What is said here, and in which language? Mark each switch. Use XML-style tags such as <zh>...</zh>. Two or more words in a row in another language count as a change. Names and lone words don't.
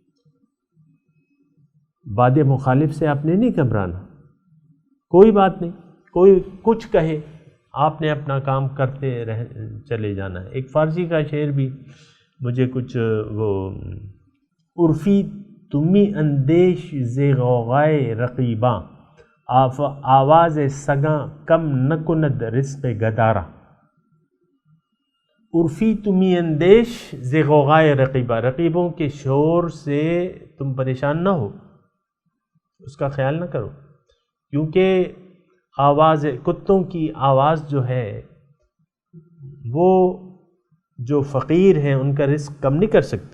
<ur>باد مخالف سے آپ نے نہیں گھبرانا، کوئی بات نہیں، کوئی کچھ کہے آپ نے اپنا کام کرتے چلے جانا ہے. ایک فارسی کا شعر بھی مجھے کچھ وہ</ur> <fa>عرفی تمی اندیش ز غوغائے رقیباں آواز سگاں کم نہ کند رزق گدارا. عرفی تمی اندیش ز غوغائے رقیباں،</fa> <ur>رقیبوں کے شور سے تم پریشان نہ ہو، اس کا خیال نہ کرو، کیونکہ آواز کتوں کی آواز جو ہے وہ جو فقیر ہیں ان کا رزق کم نہیں کر سکتی.</ur>